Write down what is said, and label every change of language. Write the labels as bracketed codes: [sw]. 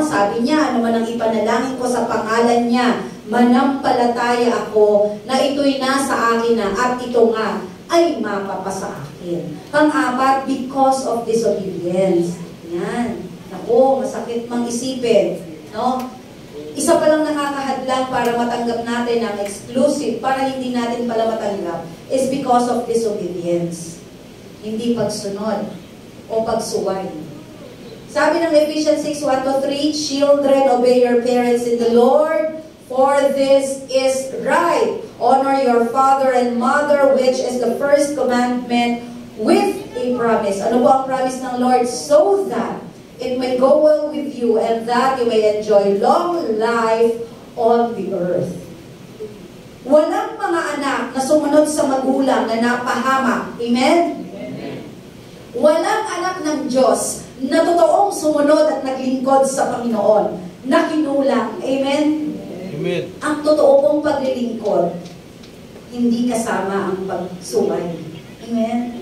[tl] Sabi niya, ano man ang ipanalangin ko sa pangalan niya, manampalataya ako na ito'y nasa akin na at ito nga ay mapapasa akin. Pang-apat, [en] because of disobedience. [tl] Yan. Naku, masakit mang isipin. No? Isa pa lang nakakahadlang para matanggap natin ang exclusive, para hindi natin pala matanggap, [en] is because of disobedience. [tl] Hindi pagsunod o pagsuway. Sabi ng [en] Ephesians 6:1-3, children, obey your parents in the Lord, for this is right. Honor your father and mother, which is the first commandment, with a promise. [tl] Ano po ang promise ng Lord? [en] So that it may go well with you and that you may enjoy long life on the earth. [tl] Walang mga anak na sumunod sa magulang na napahamak. Amen? Walang anak ng Diyos na totoong sumunod at naglingkod sa Panginoon, na kinulang. Amen? Amen. Ang totoo pong paglilingkod, hindi kasama ang pagsuway. Amen?